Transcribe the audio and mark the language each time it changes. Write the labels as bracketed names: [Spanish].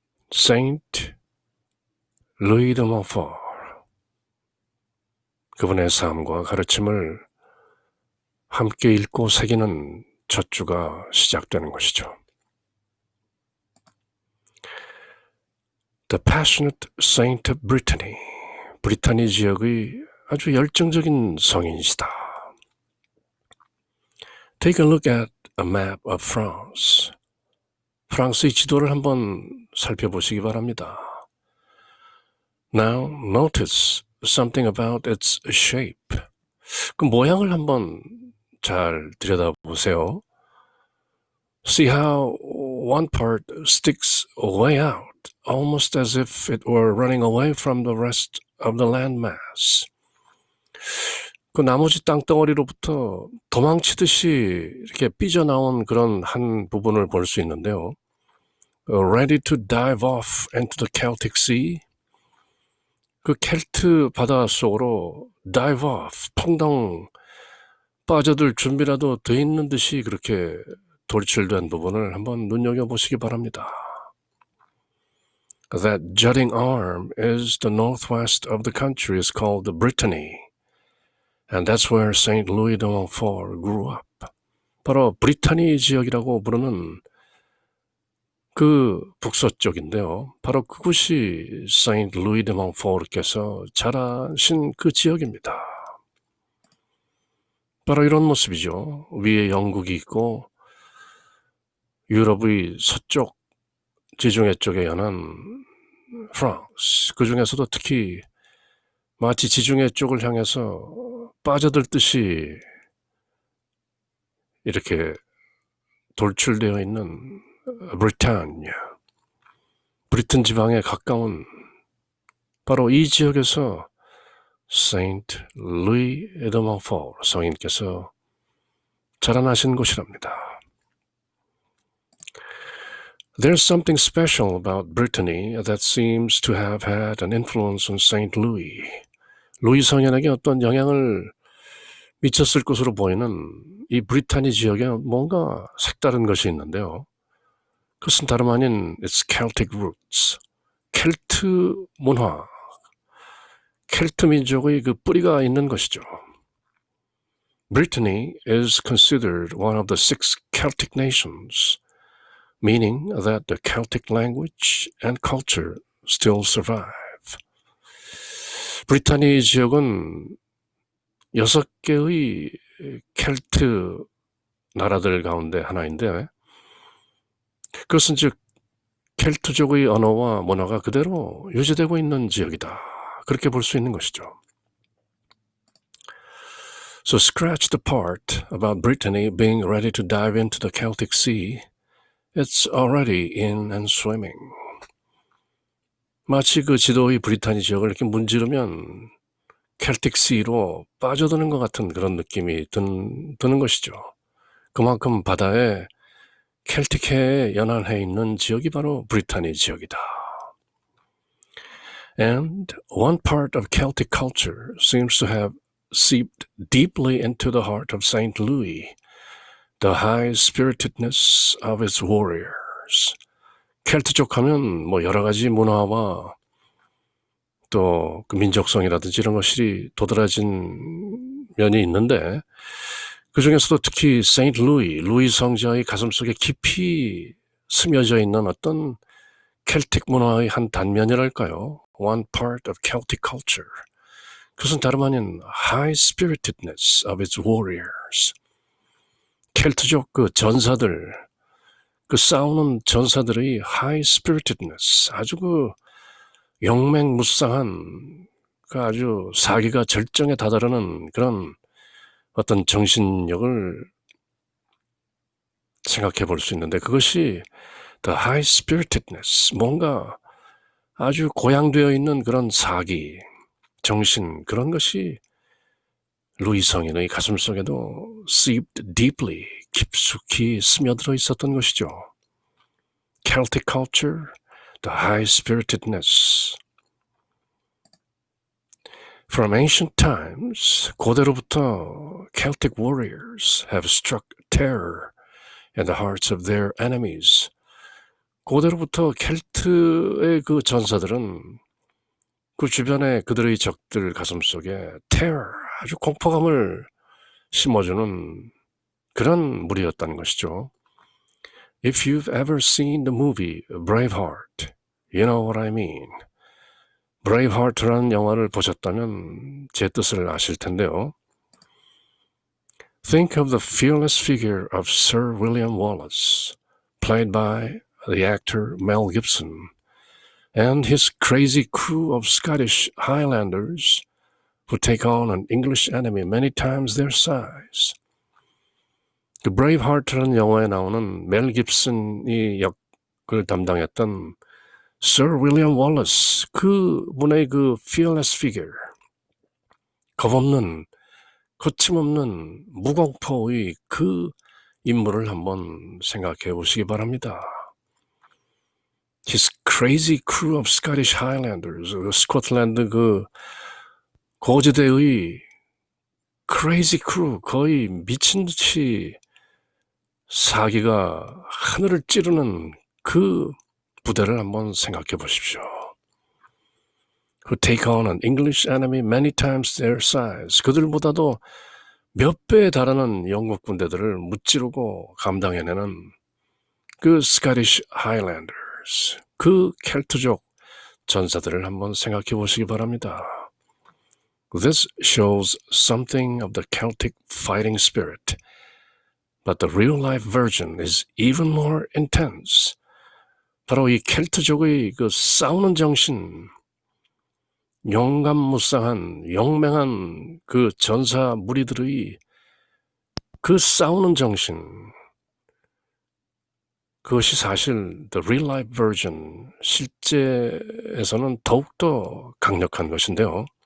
[Korean] Saint Louis de Montfort, 그분의 삶과 가르침을 함께 읽고 새기는 첫 주가 시작되는 것이죠. [English] The Passionate Saint of Brittany, [Korean] 브리타니 지역의 아주 열정적인 성인이시다. [English] Take a look at a map of France. [Korean] 프랑스의 지도를 한번 살펴보시기 바랍니다. [English] Now notice something about its shape. [Korean] 그 모양을 한번 잘 들여다보세요. [English] See how one part sticks way out, almost as if it were running away from the rest of the landmass. [Korean] 그 나머지 땅덩어리로부터 도망치듯이 이렇게 삐져나온 그런 한 부분을 볼 수 있는데요. [English] Ready to dive off into the Celtic Sea. [Korean] 그 켈트 바다 속으로 [English] dive off, [Korean] 퐁당 빠져들 준비라도 돼 있는 듯이 그렇게 돌출된 부분을 한번 눈여겨보시기 바랍니다. [English] That jutting arm is the northwest of the country, is called the Brittany. And that's where Saint Louis de Montfort grew up. [Korean] 바로 브리타니 지역이라고 부르는 그 북서쪽인데요. 바로 그곳이 Saint Louis de Montfort께서 자라신 그 지역입니다. 바로 이런 모습이죠. 위에 영국이 있고 유럽의 서쪽 지중해 쪽에 연한 프랑스, 그 중에서도 특히 마치 지중해 쪽을 향해서 빠져들듯이 이렇게 돌출되어 있는 브리타니아, 브리튼 지방에 가까운 바로 이 지역에서 Saint Louis de Montfort 성인께서 자라나신 곳이랍니다. [English] There's something special about Brittany that seems to have had an influence on Saint Louis. [Korean] 루이 성인에게 어떤 영향을 미쳤을 것으로 보이는 이 브리타니 지역에 뭔가 색다른 것이 있는데요. 그것은 다름 아닌 [English] its Celtic roots, [Korean] 켈트 문화, 켈트 민족의 그 뿌리가 있는 것이죠. [English] Brittany is considered one of the 6 Celtic nations, meaning that the Celtic language and culture still survive. [Korean] 브리타니 지역은 6개의 켈트 나라들 가운데 하나인데, 그것은 즉 켈트족의 언어와 문화가 그대로 유지되고 있는 지역이다, 그렇게 볼 수 있는 것이죠. [English] So scratch the part about Brittany being ready to dive into the Celtic Sea. It's already in and swimming. [Korean] 마치 그 지도의 브리타니 지역을 이렇게 문지르면 켈틱 시로 빠져드는 것 같은 그런 느낌이 드는 것이죠. 그만큼 바다에 켈틱해에 연안해 있는 지역이 바로 브리타니 지역이다. [English] And one part of Celtic culture seems to have seeped deeply into the heart of Saint Louis, the high-spiritedness of its warriors. [Korean] 켈트족 하면 뭐 여러 가지 문화와 또 그 민족성이라든지 이런 것이 도드라진 면이 있는데, 그 중에서도 특히 세인트 루이 성자의 가슴속에 깊이 스며져 있는 어떤 켈틱 문화의 한 단면이랄까요? [English] One part of Celtic culture. [Korean] 그것은 다름 아닌 [English] high-spiritedness of its warriors. [Korean] 켈트족 그 전사들, 그 싸우는 전사들의 [English] high-spiritedness, [Korean] 아주 그 영맹무쌍한 그 아주 사기가 절정에 다다르는 그런 어떤 정신력을 생각해 볼 수 있는데, 그것이 [English] the high-spiritedness, [Korean] 뭔가 아주 고양되어 있는 그런 사기, 정신, 그런 것이 루이 성인의 가슴속에도 [English] seeped deeply, [Korean] 깊숙이 스며들어 있었던 것이죠. [English] Celtic culture, the high-spiritedness. From ancient times, [Korean] 고대로부터 [English] Celtic warriors have struck terror in the hearts of their enemies. [Korean] 고대로부터 켈트의 그 전사들은 그 주변의 그들의 적들 가슴속에 [English] terror, [Korean] 아주 공포감을 심어주는 그런 무리였다는 것이죠. [English] If you've ever seen the movie Braveheart, you know what I mean. [Korean] Braveheart라는 영화를 보셨다면 제 뜻을 아실 텐데요. [English] Think of the fearless figure of Sir William Wallace, played by the actor Mel Gibson, and his crazy crew of Scottish Highlanders who take on an English enemy many times their size. [Korean] 그 브레이브하트라는 영화에 나오는 멜 깁슨이 역을 담당했던 Sir William Wallace, 그 분의 그 [English] fearless figure, [Korean] 겁없는, 거침없는 무공포의 그 인물을 한번 생각해 보시기 바랍니다. [English] His crazy crew of Scottish Highlanders, [Korean] 스코틀랜드 그 고지대의 [English] crazy crew, [Korean] 거의 미친 듯이 사기가 하늘을 찌르는 그 부대를 한번 생각해 보십시오. [English] Who take on an English enemy many times their size. [Korean] 그들보다도 몇 배에 달하는 영국 군대들을 무찌르고 감당해내는 그 [English] Scottish Highlanders, [Korean] 그 켈트족 전사들을 한번 생각해 보시기 바랍니다. [English] This shows something of the Celtic fighting spirit, but the real-life version is even more intense. [Korean] 바로 이 켈트족의 그 싸우는 정신, 용감무쌍한, 용맹한 그 전사 무리들의 그 싸우는 정신, 그것이 사실 [English] the real-life version, [Korean] 실제에서는 더욱더 강력한 것인데요.